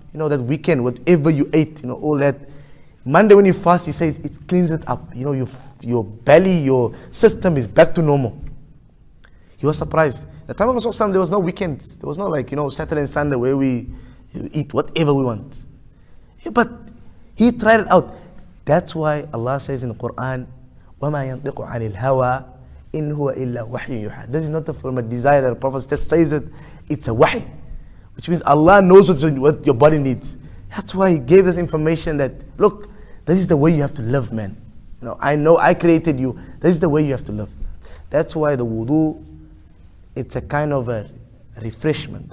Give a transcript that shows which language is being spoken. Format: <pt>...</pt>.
<en>That weekend, whatever you ate, all that. Monday when you fast, he says it cleans it up. Your belly, your system is back to normal. He was surprised. The time of Rasulullah, there was no weekends. There was no Saturday and Sunday where we eat whatever we want. Yeah, but he tried it out. That's why Allah says in the Quran,</en> <ar>وَمَا يَنْطِقُ عَنِ الْهَوَىٰ إِنْ هُوَ إِلَّا وَحْيٌ يُوحَىٰ.</ar> <en>This is not from a desire that the Prophet just says it. It's a wahy. Which means Allah knows what your body needs. That's why He gave this information that, look, this is the way you have to live, man. I know I created you. This is the way you have to live. That's why the wudu, it's a kind of a refreshment.</en>